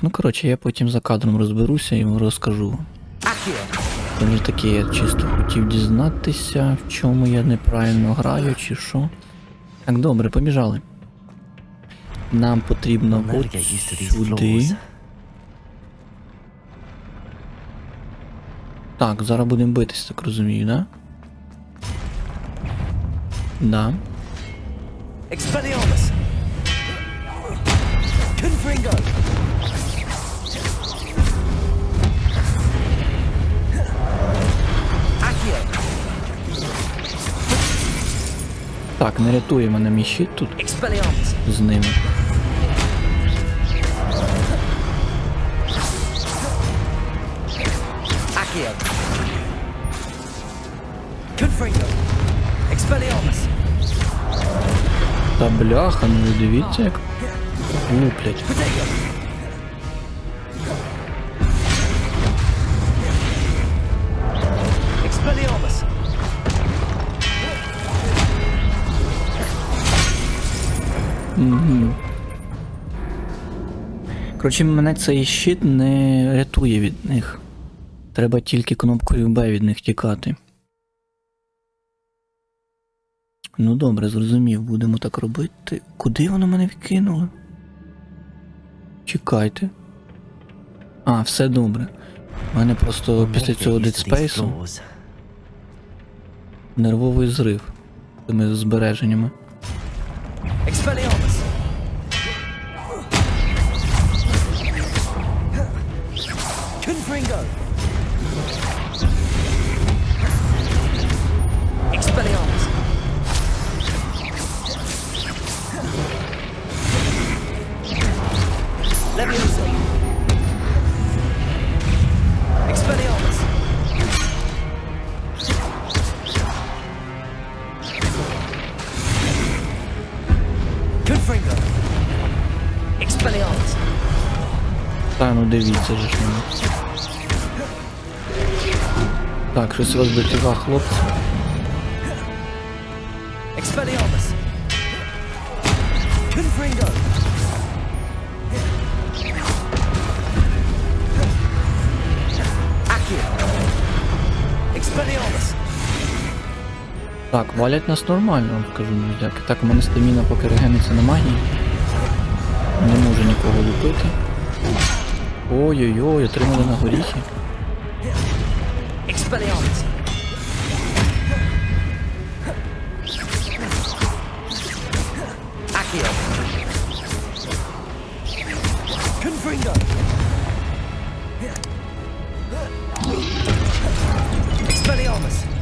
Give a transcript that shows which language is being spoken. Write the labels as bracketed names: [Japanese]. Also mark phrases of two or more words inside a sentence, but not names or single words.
[Ukrainian] Ну, коротше, я потім за кадром розберуся і розкажу вам. Це вже таке, я чисто хотів дізнатися, в чому я неправильно граю, чи що. Так, добре, побіжали. Нам потрібно от сюди. Так, зараз будемо битись, так розумію, да? Да. [Latin] Expelliarmus! Confringo! [Ukrainian] Accio! Так, не рятує мене мій щит тут Expelliarmus! з ними. Accio! [Latin] Confringo! Expelliarmus! [Ukrainian] Та бляха, ну ви дивіться як луплять. [Latin] Protego! Expelliarmus! [Ukrainian] Угу. Коротше, мене цей щит не рятує від них. Треба тільки кнопкою Б від них тікати. Ну добре, зрозумів, будемо так робити. Куди воно мене відкинуло? Чекайте. А, все добре. У мене просто після цього Dead Space нервовий зрив тими збереженнями. [Latin] Expelliarmus! Confringo! [Ukrainian] Expelliarmus! Leviosa! Expelliarmus! Confringo! Expelliarmus! Та ну дивіться же ж мене. Так, щось розбиття, хлопці. [Latin] Expelliarmus! Confringo! [Ukrainian] Accio! Expelliarmus! Так, валять нас нормально, вам скажу, друзяки. Так, у мене стаміна поки регениться на магії. Не можу нікого лупити. Ой-ой-ой, отримали на горіхи. [Latin] Expelliarmus! Accio! [Ukrainian] Confringo! Expelliarmus!